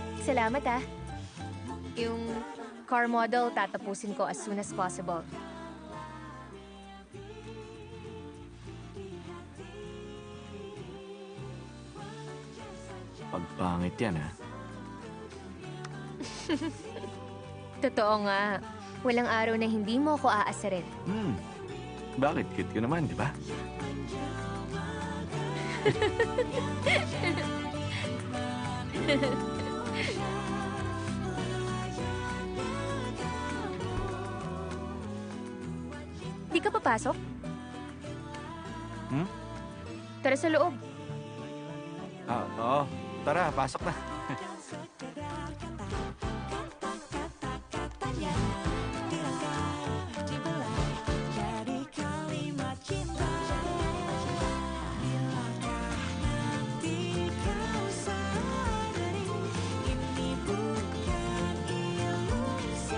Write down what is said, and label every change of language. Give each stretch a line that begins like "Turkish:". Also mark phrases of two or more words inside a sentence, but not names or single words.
Filipino: salamat ah. Yung
English: car model
Filipino: tatapusin ko
English: as soon as possible.
Filipino: Pagpangit yan, ha? Totoo nga. Walang araw na hindi mo ako aasarin. Bakit? Cute ka naman, di ba? Di ka papasok? Tara sa loob. Oo. Tara, pasok na.
Indonesian: Jadi kalimat cinta. Bilakah nanti kau sadari ini bukan ilusi.